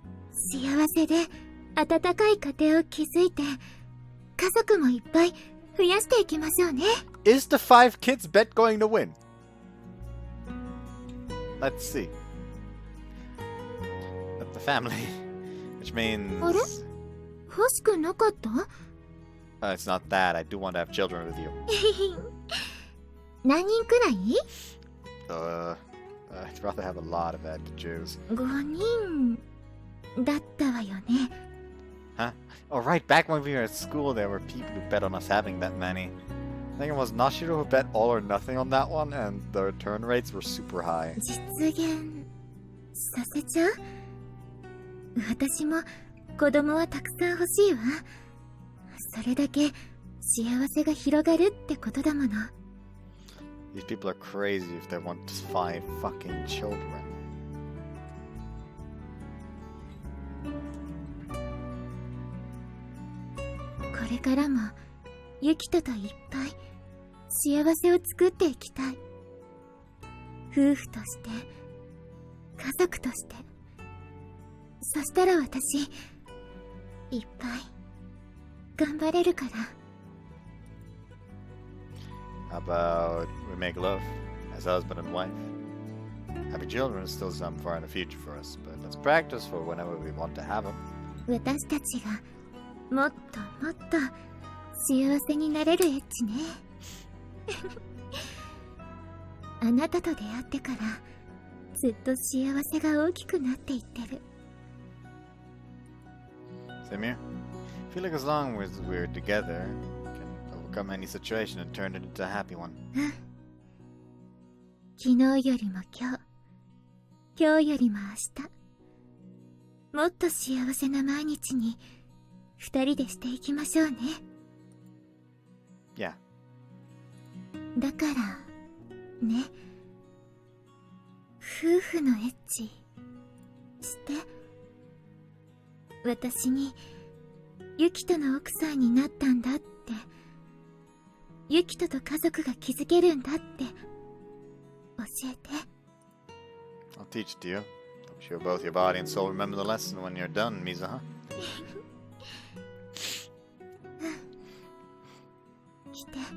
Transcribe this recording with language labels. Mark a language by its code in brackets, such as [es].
[ja] 幸せで温かい家庭を築いて、家族もいっぱい増やしていきましょうね。 [en] Is the 5 kids bet going to win? Let's see. That's the family. Which means... [ja] あれ？欲しくなかった？ [en] It's not that. I do want to have children with you. [ja] 何人くらい？ [en] I'd rather have a lot of that to choose. [ja] 5人だったわよね。 [en] Huh? Oh, right. Back when we were at school, there were people who bet on us having that many. I think it was Nashiro who bet all or nothing on that one, and the return rates were super high. [ja] 実現させちゃう？私も子供はたくさん欲しいわ。それだけ幸せが広がるってことだもの。 [en] These people are crazy if they want 5 fucking children. [ja] これからもユキトといっぱい幸せを作っていきたい。夫婦として家族として。そしたら私いっぱい頑張れるから。 [en] How about we make love as husband and wife? Having children is still some far in the future for us, but let's practice for whenever we want to have them. [ja] 私たちがもっともっと幸せになれるエッチね。あなたと出会ってからずっと幸せが大きくなっていってる。 [en] Same here. I feel like as long as we're together, we can overcome any situation and turn it into a happy one. [ja] 昨日よりも今日よりも明日、もっと幸せな毎日に二人でしていきましょうね。 [en] Yeah. [ja] だからね、夫婦のエッチして私にユキトの奥さんになったんだって、ユキトと家族が築けるんだって教えて。 [en] I'll teach it to you. I'm sure both your body and soul remember the lesson when you're done, Mizuha. [ja] 来て。